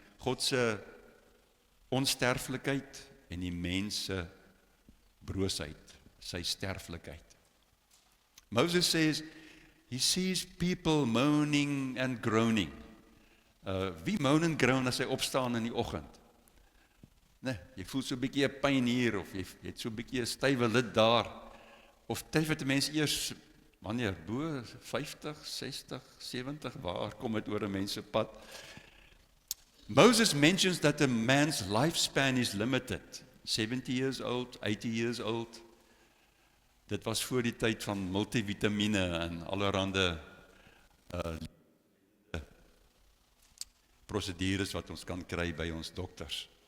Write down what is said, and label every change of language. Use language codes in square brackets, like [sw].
[af] God se onsterflikheid en die mens se broosheid, sy sterflikheid. [en] Moses says he sees people moaning and groaning. [af] Wie moan en groan as hy opstaan in die oggend? Nee, jy voel so 'n bietjie 'n pyn hier, of jy het so 'n bietjie 'n stywe lid daar, of tref 'n mens eers, wanneer, bo 50, 60, 70, waar kom dit oor 'n mens se pad? [en] Moses mentions that a man's lifespan is limited, 70 years old, 80 years old. [af] Dit was voor die tyd van multivitamine en allerhande prosedures wat ons kan kry by ons dokters.